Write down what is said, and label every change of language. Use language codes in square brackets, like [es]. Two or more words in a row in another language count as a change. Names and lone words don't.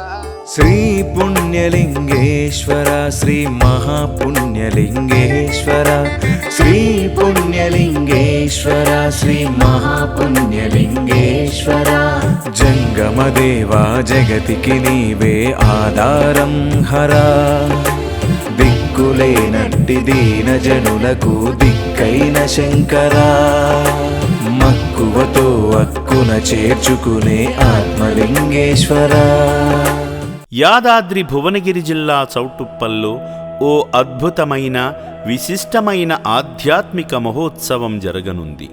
[te] श्री पुण्यलिंगेश्वर श्री महापुण्यलिंगेश्वर श्री पुण्यलिंगेश्वर श्री महापुण्यलिंगेश्वर జంగమదేవా జగతికి నీవే ఆధారం హరా దిక్కులేనట్టి దీన జనులకు దిక్కైన శంకరా మక్కువతో అక్కున చేర్చుకునే ఆత్మలింగేశ్వరా. యాదాద్రి భువనగిరి జిల్లా చౌటుప్పల్లో ఓ అద్భుతమైన విశిష్టమైన ఆధ్యాత్మిక మహోత్సవం జరగనుంది.